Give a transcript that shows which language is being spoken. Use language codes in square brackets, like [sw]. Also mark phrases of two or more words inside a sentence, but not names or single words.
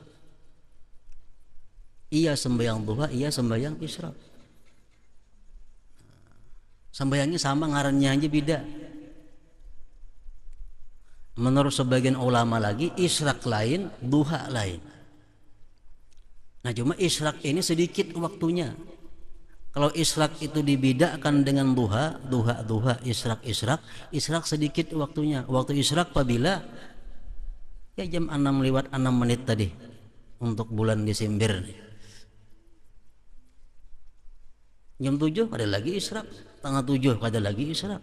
[id] Iya sembahyang duha, iya sembahyang isyraq. [bjn] Sembahyangnya sama, ngarannya aja beda. [id] Menurut sebagian ulama lagi, isyraq lain, duha lain. Nah cuma isyraq ini sedikit waktunya. Kalau isyraq itu dibedakan dengan duha, duha, isyraq sedikit waktunya. Waktu isyraq apabila ya jam 6:06 tadi untuk bulan Desember nih. Jam 7 ada lagi isyraq, tanggal 7 ada lagi isyraq.